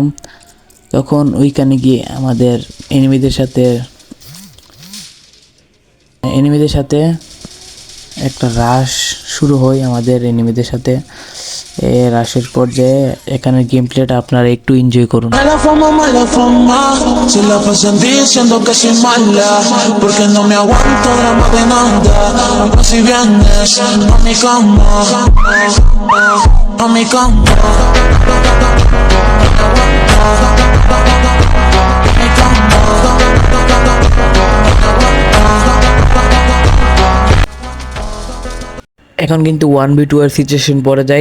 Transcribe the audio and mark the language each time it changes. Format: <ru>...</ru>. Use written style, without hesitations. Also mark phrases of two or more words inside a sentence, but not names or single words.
<bn>তখন ওইখানে গিয়ে আমাদের এনিমিদের সাথে একটা রাশ শুরু হয় আমাদের এনিমিদের সাথে। এই রাশের পর্যায়ে এখানে</bn> <en>game play-ta</en> <bn>আপনারা একটু এনজয় করুন।</bn> <es>Mala fama, se la pasan diciendo que soy mala, porque no me aguanto drama de nada. Ando si vienes a mi cama, a mi cama.</es> <bn>এখন কিন্তু 1v2 এর সিচুয়েশন পড়ে যায়।</bn>